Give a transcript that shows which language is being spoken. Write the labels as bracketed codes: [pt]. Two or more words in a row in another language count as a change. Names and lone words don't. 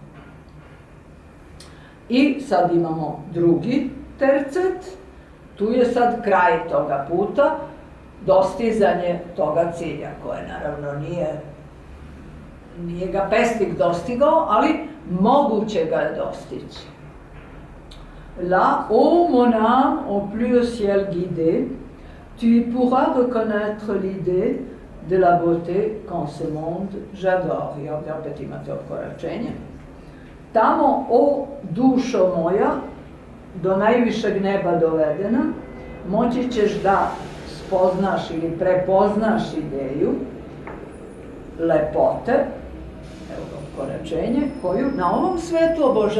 [sr] I sad imamo drugi tercet, tu je sad kraj toga puta, dostizanje toga cilja, koje naravno nije ga pesnik dostigao, ali moguće ga je dostići. [fr] Là, ô mon âme, au plus au ciel guidé, tu pourras reconnaître l'idée de la beauté qu'en ce monde j'adore. [sr] I ovdje opet imate okoračenje. Tamo, o dušo moja, do najvišeg neba dovedena, moći ćeš da spoznaš ili prepoznaš ideju lepote, evo ga okoračenje, koju na ovom svetu obožavam.